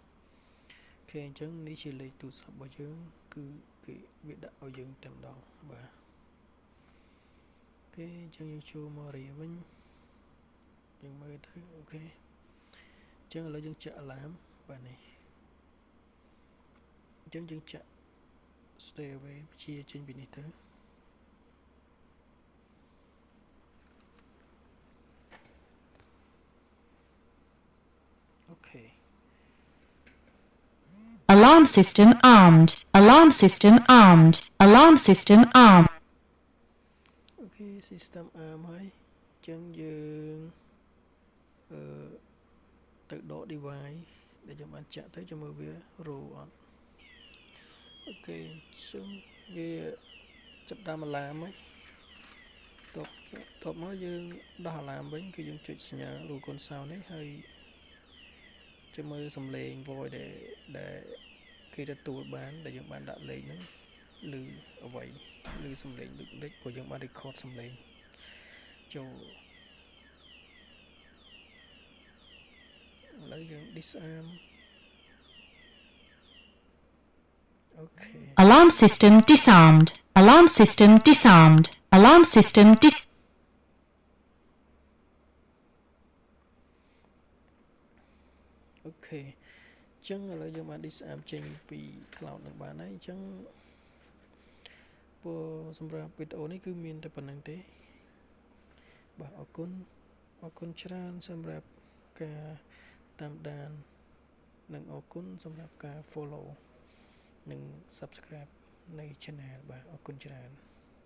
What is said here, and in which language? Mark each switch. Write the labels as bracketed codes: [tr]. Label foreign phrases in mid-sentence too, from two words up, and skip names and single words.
[km] អូខេអញ្ចឹងនេះជាលេខទូរស័ព្ទរបស់យើងគឺគេវាដាក់ឲ្យយើងតែម្ដងបាទអូខេអញ្ចឹងយើងចូលមករៀវិញយើងមើលទៅអូខេអញ្ចឹងឥឡូវយើងចាក់ alarm បាទនេះអញ្ចឹងយើងចាក់ [en] stay away [km] ជាចេញពីនេះទៅអូខេ [en] Alarm system armed. Alarm system armed. Alarm system armed. [km] អូខេ [en] system arm [km] ហើយអញ្ចឹងយើងទៅដក device ដែលយើងបានចាក់ទៅចាំមើលវា roll អត់អូខេអញ្ចឹងវាចាប់តាម alarm ហើយ តបមកយើងដោះ alarm វិញគឺយើងចុចសញ្ញារូបកូនសោនេះហើយចាំមើលសំឡេង voice ដែលគេទទួលបានដែលយើងបានដាក់លេខហ្នឹងឬអ្វីឬសំឡេងដូចព្រោះយើងបាន record សំឡេងចូលឥឡូវយើង disarm អូខេ [en] Alarm system disarmed. Alarm system disarmed. Alarm system [km] អូខេអញ្ចឹងឥឡូវយើងបាន disarm ចេញពី cloud នឹងបានហើយអញ្ចឹងសម្រាប់វីដេអូនេះគឺមានតែប៉ុណ្្នឹងទេបាទអរគុណច្រើនសម្រាប់ការតាមដាននិងអរគុណសម្រាប់ការ follow និង subscribe នៃ channel បាទអរគុណច្រើន